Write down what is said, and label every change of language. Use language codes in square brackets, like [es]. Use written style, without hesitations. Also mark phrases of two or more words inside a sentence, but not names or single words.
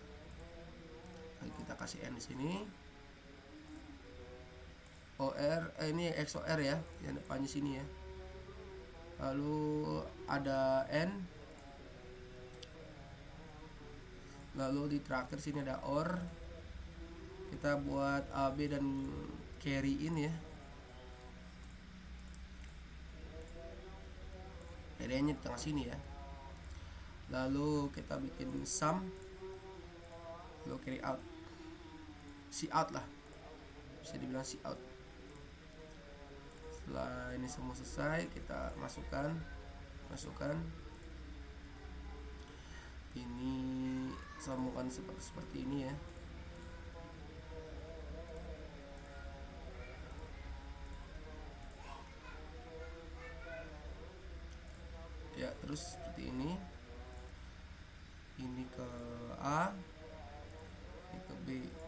[id] Lalu kita kasih N di sini. OR ini XOR ya, yang depannya sini ya. Lalu ada N. Lalu di terakhir sini ada OR. Kita buat AB dan [en] carry in [id] ya. Carry-nya di tengah sini ya. Lalu kita bikin sum. Lalu [en] carry out. See out [id] lah. Bisa dibilang [en] see out. [id] Setelah ini semua selesai, kita masukkan ini, sambungkan seperti ini ya. Ya, terus seperti ini ke A, ini ke B.